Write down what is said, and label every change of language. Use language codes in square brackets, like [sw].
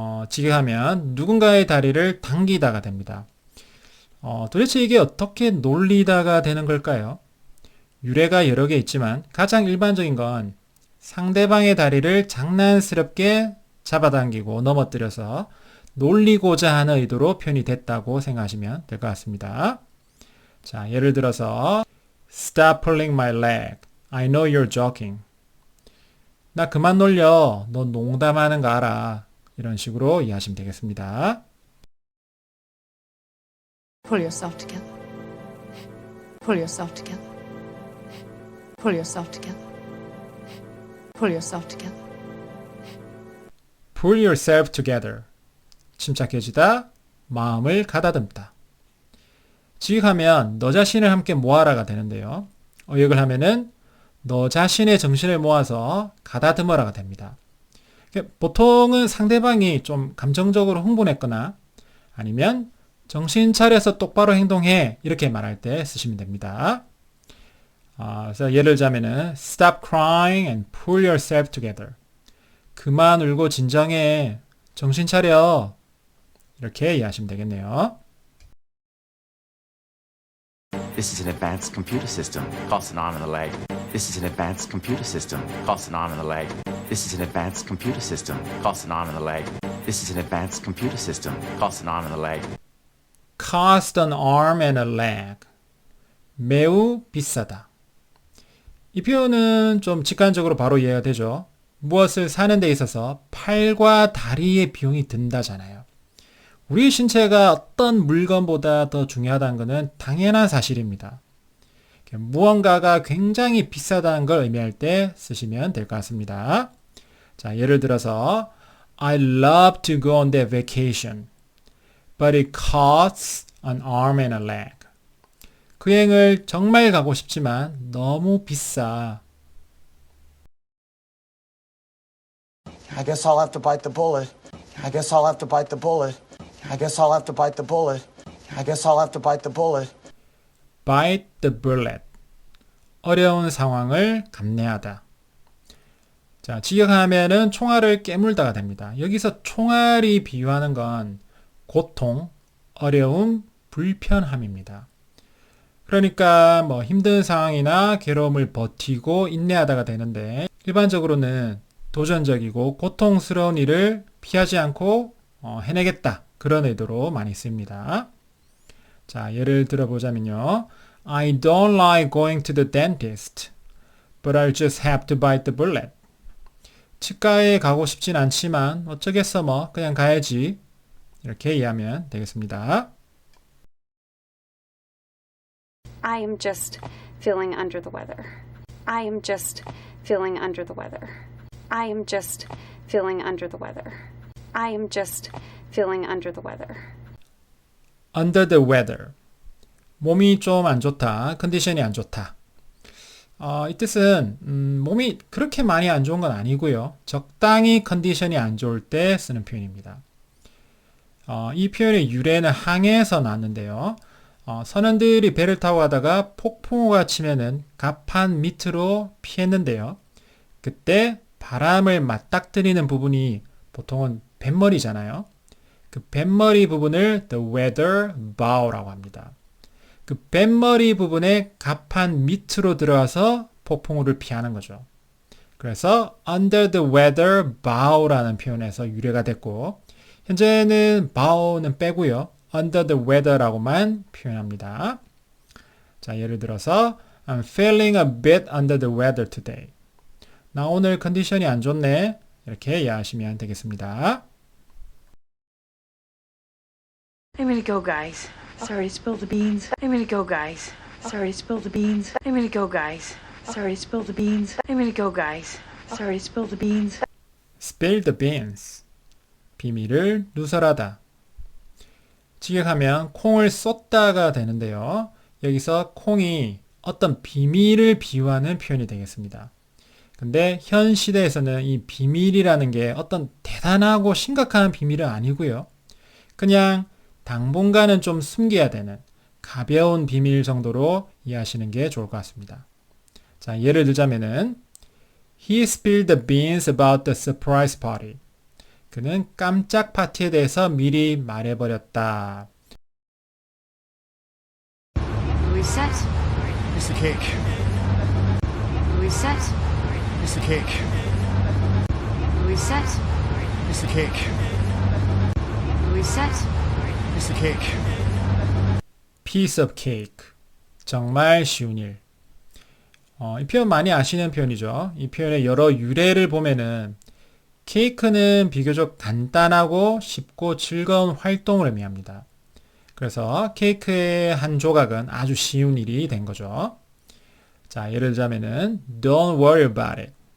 [ko] 직역하면 누군가의 다리를 당기다가 됩니다. 도대체 이게 어떻게 놀리다가 되는 걸까요? 유래가 여러 개 있지만 가장 일반적인 건 상대방의 다리를 장난스럽게 잡아당기고 넘어뜨려서 놀리고자 하는 의도로 표현이 됐다고 생각하시면 될 것 같습니다. 자, 예를 들어서 [en] Stop pulling my leg. I know you're joking. [ko] 나 그만 놀려. 너 농담하는 거 알아. 이런 식으로 이해하시면 되겠습니다. [en] Pull yourself together. Pull yourself together. Pull yourself together. Pull yourself together. Pull yourself together. [ko] 침착해지다, 마음을 가다듬다. 직역하면 너 자신을 함께 모아라가 되는데요. 어역을 하면은 너 자신의 정신을 모아서 가다듬어라가 됩니다. 보통은 상대방이 좀 감정적으로 흥분했거나 아니면 정신 차려서 똑바로 행동해 이렇게 말할 때 쓰시면 됩니다. 그래서 예를 들자면은 [en] Stop crying and pull yourself together. [ko] 그만 울고 진정해. 정신 차려. 이렇게 이해하시면 되겠네요. [en] This is an advanced computer system. Costs an arm and a leg. This is an advanced computer system. Costs an arm and a leg. This is an advanced computer system. Costs an arm and a leg. This is an advanced computer system. Costs an arm and a leg. Cost an arm and a leg. [ko] 매우 비싸다. 이 표현은 좀 직관적으로 바로 이해가 되죠. 무엇을 사는 데 있어서 팔과 다리의 비용이 든다잖아요. 우리 신체가 어떤 물건보다 더 중요하다는 것은 당연한 사실입니다. 무언가가 굉장히 비싸다는 걸 의미할 때 쓰시면 될 것 같습니다. 자, 예를 들어서 [en] I love to go on that vacation, but it costs an arm and a leg. [ko] 그 여행을 정말 가고 싶지만 너무 비싸. [en] I guess I'll have to bite the bullet. I guess I'll have to bite the bullet. I guess I'll have to bite the bullet. I guess I'll have to bite the bullet. Bite the bullet. [ko] 어려운 상황을 감내하다. 자, 직역하면은 총알을 깨물다가 됩니다. 여기서 총알이 비유하는 건 고통, 어려움, 불편함입니다. 그러니까 뭐 힘든 상황이나 괴로움을 버티고 인내하다가 되는데 일반적으로는 도전적이고 고통스러운 일을 피하지 않고 해내겠다. 그런 의도로 많이 씁니다. 자, 예를 들어보자면요. I don't like going to the dentist, but I'll just have to bite the bullet. 치과에 가고 싶진 않지만 어쩌겠어 뭐 그냥 가야지. 이렇게 이해하면 되겠습니다. [en] I am just feeling under the weather. I am just feeling under the weather. I am just feeling under the weather. I am just feeling under the weather. Under the weather. [ko] 몸이 좀 안 좋다. 컨디션이 안 좋다. 이 뜻은 몸이 그렇게 많이 안 좋은 건 아니고요. 적당히 컨디션이 안 좋을 때 쓰는 표현입니다. 이 표현의 유래는 항해에서 나왔는데요. 선원들이 배를 타고 가다가 폭풍우가 치면은 갑판 밑으로 피했는데요. 그때 바람을 맞닥뜨리는 부분이 보통은 뱃머리잖아요. 그 뱃머리 부분을 the weather bow라고 합니다. 그 뱃머리 부분에 갑판 밑으로 들어가서 폭풍우를 피하는 거죠. 그래서 under the weather bow라는 표현에서 유래가 됐고 현재는 bow는 빼고요. [en] under the weather [ko] 라고만 표현합니다. 자, 예를 들어서 [en] I'm feeling a bit under the weather today. [ko] 나 오늘 컨디션이 안 좋네. 이렇게 이해하시면 되겠습니다. [en] I'm gonna go, guys. Sorry to spill the beans. I'm gonna go, guys. Sorry to spill the beans. I'm gonna go, guys. Sorry to spill the beans. I'm gonna go, guys. Sorry to spill the beans. Spill the beans. [ko] 비밀을 누설하다. 직역하면 콩을 쏟다가 되는데요. 여기서 콩이 어떤 비밀을 비유하는 표현이 되겠습니다. 근데 현 시대에서는 이 비밀이라는 게 어떤 대단하고 심각한 비밀은 아니고요. 그냥 당분간은 좀 숨겨야 되는 가벼운 비밀 정도로 이해하시는 게 좋을 것 같습니다. 자, 예를 들자면은 [en] He spilled the beans about the surprise party. [ko] 그는 깜짝 파티에 대해서 미리 말해버렸다. [en] Reset. Piece of cake. Reset. Piece of cake. Reset. Piece of cake. Reset. Piece of cake. Piece of cake. [ko] 정말 쉬운 일. 이 표현 많이 아시는 표현이죠. 이 표현의 여러 유래를 보면은 케이크는 비교적 간단하고 쉽고 즐거운 활동을 의미합니다. 그래서 케이크의 한 조각은 아주 쉬운 일이 된 거죠. 자, 예를 들자면은 [en] Don't worry about it.